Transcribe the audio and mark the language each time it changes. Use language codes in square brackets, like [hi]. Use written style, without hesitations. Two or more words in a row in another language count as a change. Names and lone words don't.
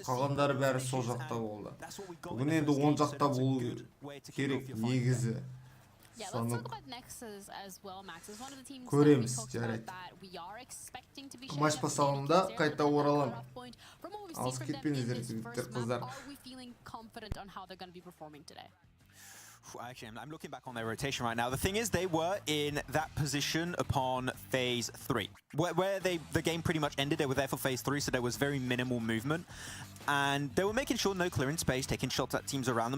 [kk] Қалғандары бәрі сол жақта болды. Бүгін енді оң жақта болу керек негізі. Санук. Көреміз, жарайды. Матч басталымда қайта оралам. Алыс кетпеңіздер, жігіттер, қыздар. [en] Actually, I'm looking back on their rotation right now. The thing is, they were in that position upon phase 3, where the game pretty much ended. They were there for phase 3, so there was very minimal movement. And they were making sure no clearing space, taking shots at teams around them.